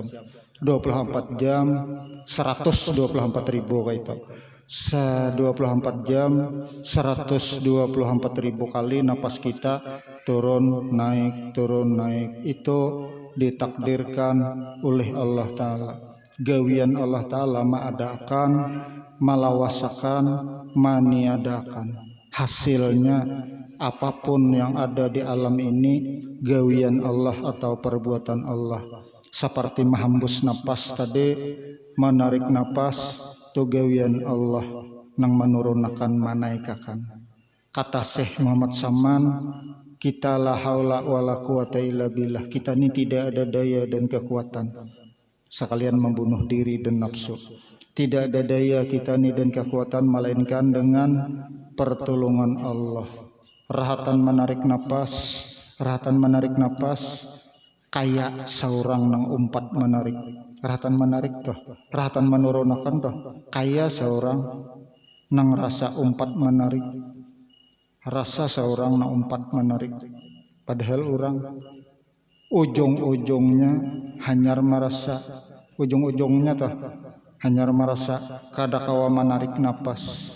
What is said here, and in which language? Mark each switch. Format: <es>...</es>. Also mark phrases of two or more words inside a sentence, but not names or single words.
<id>24 jam 124.000 kayak itu. 24 jam 124.000 kali napas kita turun naik itu ditakdirkan oleh Allah Ta'ala.</id> <bjn>Gawian Allah Ta'ala ma'adakan, malawasakan, maniadakan.</bjn> <id>Hasilnya apapun yang ada di alam ini gawian Allah atau perbuatan Allah. Seperti menghembus napas tadi, menarik napas, itu gawian Allah nang menurunkan manaikakan. Kata Syekh Muhammad Saman, kita</id> <ar>لا حول ولا قوة إلا بالله,</ar> <id>kita ini tidak ada daya dan kekuatan sekalian membunuh diri dan nafsu. Tidak ada daya kita ini dan kekuatan melainkan dengan pertolongan Allah.</id> <bjn>Rahatan menarik napas kayak seorang nang umpat menarik. Rahatan menarik toh, rahatan menurunkan toh, kayak seorang nang rasa umpat menarik. Rasa seorang nang umpat menarik. Padahal orang ujung-ujungnya hanyar merasa, ujung-ujungnya toh hanyar merasa kada kawa menarik napas.</bjn>